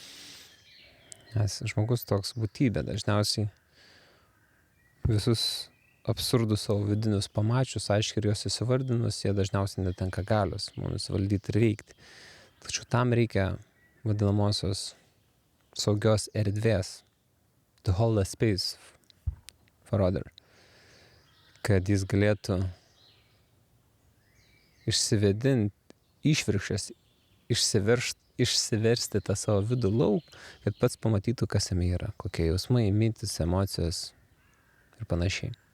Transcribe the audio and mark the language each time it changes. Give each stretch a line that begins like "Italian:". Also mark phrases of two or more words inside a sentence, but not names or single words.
Lithuanian: Nes žmogus toks būtybė dažniausiai visus absurdus savo vidinius pamačius, aiškiai ir juos įsivardinus, jie dažniausiai netenka galios mumis valdyti ir veikti. Tačiau tam reikia vadinamosios saugios erdvės,
English: to hold a space for other,
Lithuanian: kad jis galėtų išsivedinti, išvirkščias, išsiversti tą savo vidų lauk, kad pats pamatytų, kas jame yra, kokie jausmai, mintis, emocijos ir panašiai.